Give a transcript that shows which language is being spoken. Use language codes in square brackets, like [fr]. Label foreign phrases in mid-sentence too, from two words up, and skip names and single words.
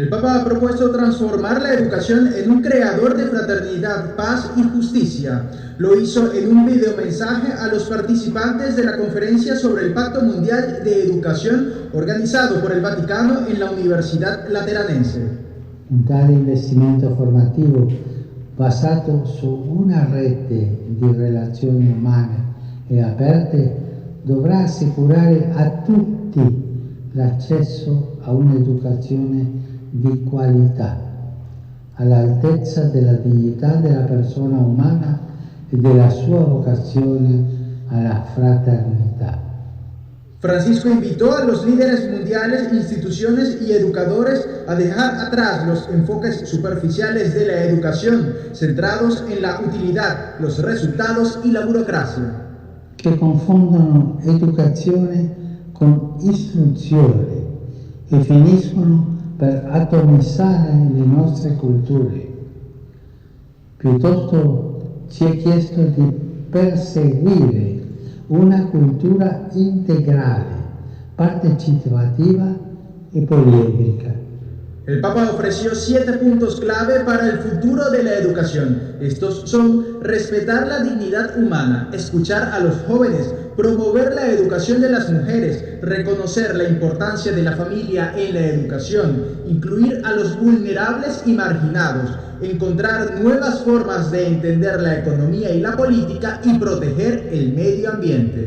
[es] El Papa ha propuesto transformar la educación en un creador de fraternidad, paz y justicia. Lo hizo en un video mensaje a los participantes de la conferencia sobre el Pacto Mundial de Educación organizado por el Vaticano en la Universidad Lateranense. [it] Un tale investimento formativo basato su una rete di relazioni umane e aperte dovrà assicurare a tutti l'accesso a un'educazione di qualità, all'altezza della dignità della persona umana e della sua vocazione alla fraternità. [es] Francisco invitó a los líderes mundiales, instituciones y educadores a dejar atrás los enfoques superficiales de la educación, centrados en la utilidad, los resultados y la burocracia. [it] Che confondono educazione con istruzione e finiscono per atomizzare le nostre culture. Piuttosto ci è chiesto di perseguire una cultura integrale, partecipativa [es] y poliédrica. El Papa ofreció 7 puntos clave para el futuro de la educación. Estos son: respetar la dignidad humana, escuchar a los jóvenes, promover la educación de las mujeres, reconocer la importancia de la familia en la educación, incluir a los vulnerables y marginados, encontrar nuevas formas de entender la economía y la política y proteger el medio ambiente.